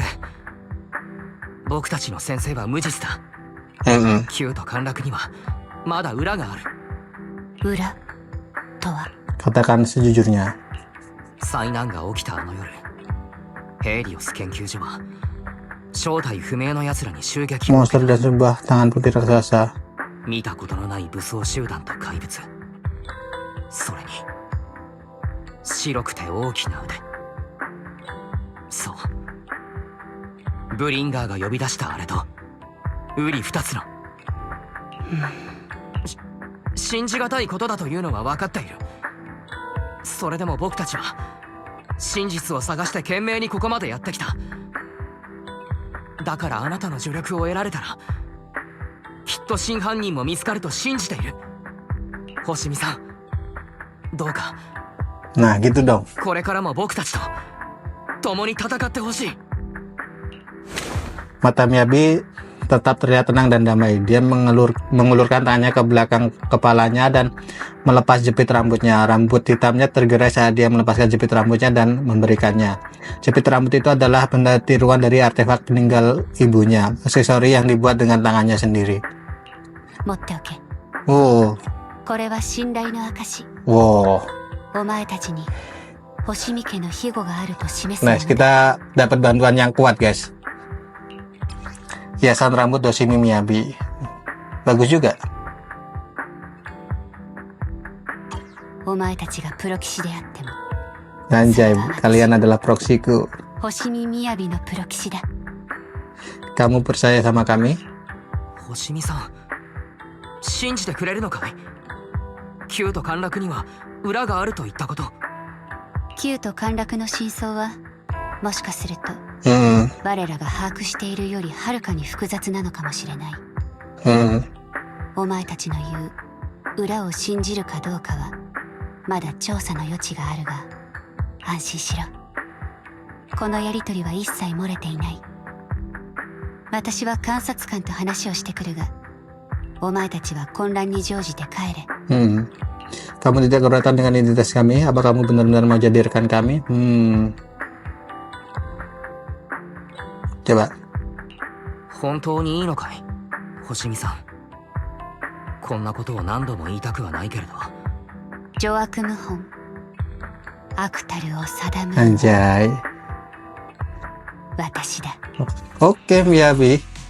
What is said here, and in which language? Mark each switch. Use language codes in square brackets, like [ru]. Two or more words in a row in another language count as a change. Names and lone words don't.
[ja] 僕たちの先生は無実だ。旧と陥落にはまだ裏がある。裏とは？ [id] Katakan sejujurnya. [ja] 災難が起きたあの夜、ヘイリオス研究所は正体不明の奴らに襲撃を受 Monster け [id] dan sebuah tangan putih raksasa. [ja] 見たことのない武装集団と怪物、それに白くて大きな腕。そう、ブリンガーが呼び出したあれと瓜二つの。信じがたいことだというのは分かっている。それでも僕たちは真実を探して懸命にここまでやってきた。だからあなたの助力を得られたらきっと真犯人も見つかると信じている。星見さん、どうか [id] Nah gitu dong. [ja] これからも僕たちと共に戦ってほしい。 [id] Mata Miyabi tetap terlihat tenang dan damai. Dia mengulurkan tangannya ke belakang kepalanya dan melepas jepit rambutnya. Rambut hitamnya tergerai saat dia melepaskan jepit rambutnya dan memberikannya. Jepit rambut itu adalah benda tiruan dari artefak peninggal ibunya, aksesori yang dibuat dengan tangannya sendiri. [ja] 持っておけ。 Wow, これは信頼の証。 wow. お前たちに星見家の庇護があると示すの [id] Nice, kita dapat bantuan yang kuat guys. Hiasan rambut Hoshimi Miyabi. Bagus juga. [ja] お前たちがプロ騎士であっても [id] Anjay, kalian adalah proksiku. [ja] 星見みやびのプロ騎士だ。 [id] Kamu percaya sama kami? [ja] 星見さん、信じてくれるのかい？Q と陥落には裏があると言ったこと。 Q と陥落の真相はもしかすると 我らが把握しているよりはるかに複雑なのかもしれない。お前たちの言う裏を信じるかどうかはまだ調査の余地があるが、安心しろ。このやりとりは一切漏れていない。私は監察官と話をしてくるが、お前たちは混乱に乗じて帰れ。 [id] Kamu tidak keberatan dengan identitas kami? Apa kamu benar-benar mau jadi rekan kami? Coba. [ja] 本当にいいのかい、星見さん。こんなことを何度も言いたくはないけれど。邪悪謀反、悪たるを定む [id] Anjay. [ja] 私だ。 [id] Oke, Miyabi.